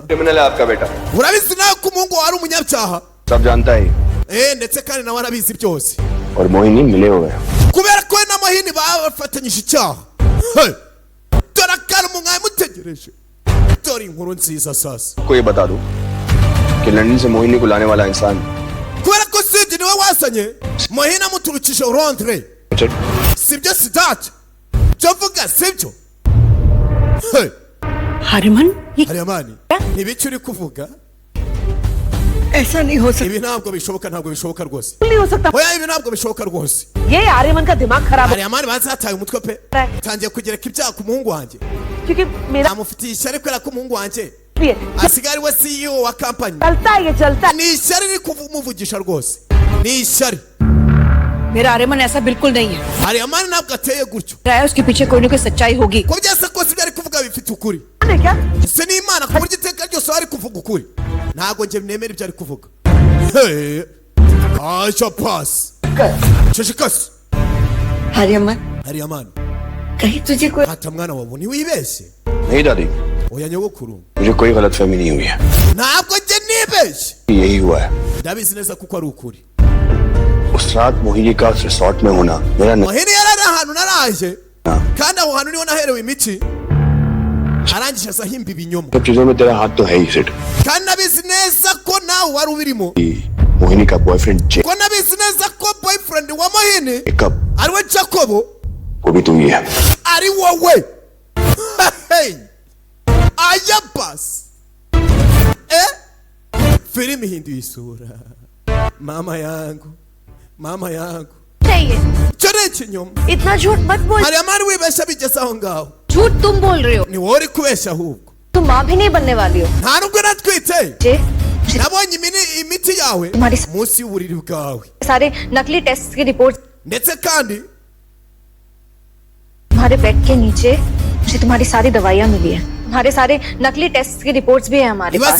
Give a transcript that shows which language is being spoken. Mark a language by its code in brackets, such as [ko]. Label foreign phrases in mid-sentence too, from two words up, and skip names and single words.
[hi] क्रिमिनल है आपका बेटा, [rw] urabizi nawe ko umuhungu wawe ari umunyabyaha [hi] सब जानता है [rw] ndetse kandi nawe arabizi byose [hi] और मोहिनी मिले हुए हैं। [rw] kubera ko we na muhini bafatanyije icyaha hey dore akantu mwaye mutegereje dore inkuru nziza sasa [hi] आपको ये बता दूं कि लंदन से मोहिनी को लाने वाला इंसान [rw] kubera ko sidi niwe wasanye muhini amuturukije Londres [hi] रिचर्ड [rw] sibyo sidati byo mvuga sibyo hey [hi] हरमन ये [rw] hariyamani ntibiki uri kuvuga [hi] ऐसा नहीं हो सकता, [rw] ibi ntabwo bishoboka rwose [hi] नहीं हो सकता। [rw] oya ibi ntabwo bishoboka rwose [hi] ये आर्यमन का दिमाग खराब है [rw] hariyamani bazataye umutwe pe tangiye kugereka ibyaha ku muhungu wanjye [hi] क्योंकि मेरा [rw] amufitiye ishyari kubera ko umuhungu wanjye [hi] भी है। [rw] asigaye ari we CEO wa kampani [hi] चलता है, ये चलता है। [rw] ni ishyari riri kumuvugisha rwose ni ishyari [hi] मेरा आर्यमन ऐसा बिल्कुल नहीं है, [rw] hariyamani ntabwo ateye gutyo [hi] उसके पीछे कोई ना कोई सच्चाई होगी। [rw] ko byose kose ibyo ari kuvuga bifite ukuri [hi] क्या [rw] se ni imana ku buryo iteka ryose ari kuvuga ukuri ntabwo njye nemera ibyo ari kuvuga hey acha pasi cecekasi [hi] आर्यमन [rw] hariyamani [hi] कहीं तुझे कोई [rw] hata mwana wawe ntiwibeshye [hi] नहीं दादी, [rw] oya nyogokuru [hi] मुझे कोई गलतफहमी नहीं हुई है, [rw] ntabwo njye nibeshye [hi] यही हुआ है। [rw] ndabizi neza kuko ari ukuri [hi] उस रात मोहिनी का उस रिसोर्ट में होना मेरा [rw] muhini yari ari ahantu naraje kandi aho hantu niho naherewe imiti arangije asahimba ibinyoma [hi] सब चीजों में तेरा हाथ तो है ही सेठ [rw] kandi nabizi neza ko nawe wari ubirimo [hi] मोहिनी का बॉयफ्रेंड [rw] ko nabizi neza ko boyfriend wa Mohini [hi] जेकब [rw] ariwe Jacobo [hi] वो भी तू ही है [rw] ari wowe hey aya basi filimi hinduye isura [sw] mama yangu [hi] नहीं है [rw] cyo ni ikinyoma [hi] इतना झूठ मत बोल [rw] hari amani wibeshya bigeze aho ngaho [hi] झूठ तुम बोल रहे हो [rw] ni wowe uri kubeshya ahubwo [hi] तुम माँ भी नहीं बनने वाली हो [rw] nta nubwo natwite [hi] जे [rw] nabonye imiti yawe [hi] तुम्हारे [rw] munsi y'uburiri bwawe [hi] सारे नकली टेस्ट की रिपोर्ट [rw] ndetse kandi [hi] तुम्हारे बेड के नीचे मुझे तुम्हारी सारी दवाइयाँ मिली है तुम्हारे सारे नकली टेस्ट की रिपोर्ट्स भी है हमारे पास